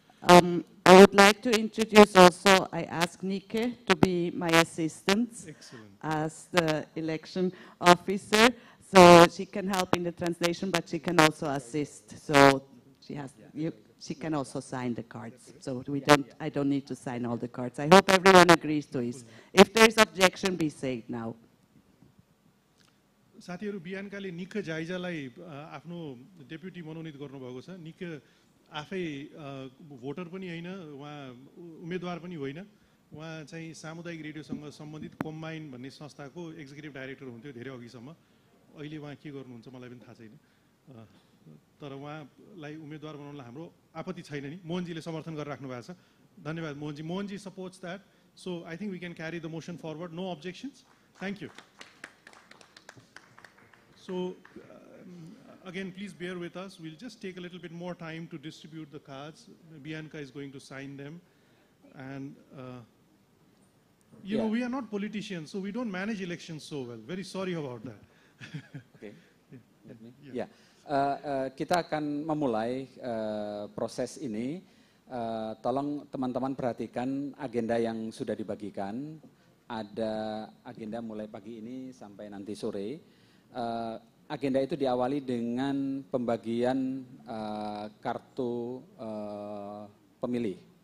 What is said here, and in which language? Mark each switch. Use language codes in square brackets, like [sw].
[en] I would like to introduce also, I asked Nike to be my assistant as the election officer. So she can help in the translation, but she can also assist. So she can also sign the cards. So I don't need to sign all the cards. I hope everyone agrees to this. If there is objection, be said now. [ne] साथीहरु बिहानकाले निक जाइजालाई आफ्नो deputy मनोनित गर्नुभएको छ। निक आफै voter पनि हैन, उहाँ उम्मेदवार पनि होइन। उहाँ चाहिँ सामुदायिक रेडियोसँग सम्बन्धित कम्बाइन भन्ने संस्थाको एक्जिक्युटिभ डाइरेक्टर हुन्थ्यो धेरै अघिसम्म। अहिले उहाँ के गर्नुहुन्छ मलाई पनि थाहा छैन, तर उहाँलाई उम्मेदवार बनाउनलाई हाम्रो आपत्ति छैन नि। मोहनजीले समर्थन गरिराख्नु भएको छ। धन्यवाद Mohanji. [en] Mohanji supports that, so I think we can carry the motion forward. No objections, thank you. So again, please bear with us. We'll just take a little bit more time to distribute the cards. Bianca is going to sign them. And you know, we are not politicians, so we don't manage elections so well. Very sorry about that. Okay. Let me. Yeah. [id] Kita akan memulai proses ini. Tolong teman-teman perhatikan agenda yang sudah dibagikan. Ada agenda mulai pagi ini sampai nanti sore. Agenda itu diawali dengan pembagian kartu pemilih.